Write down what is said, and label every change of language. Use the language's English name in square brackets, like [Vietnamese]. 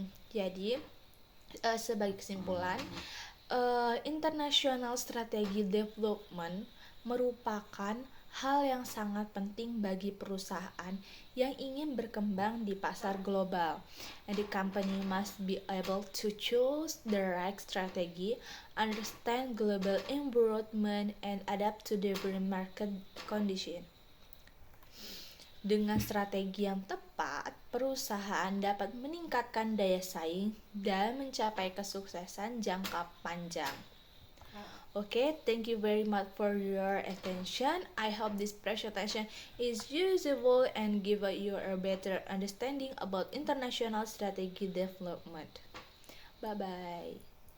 [Indonesian] Jadi, sebagai kesimpulan, international strategy development merupakan hal yang sangat penting bagi perusahaan yang ingin berkembang di pasar global. [English] And the company must be able to choose the right strategy, understand global environment, and adapt to different market conditions. [Indonesian] Dengan strategi yang tepat, perusahaan dapat meningkatkan daya saing dan mencapai kesuksesan jangka panjang. [English] Okay, thank you very much for your attention. I hope this presentation is usable and give you a better understanding about international strategy development. Bye-bye.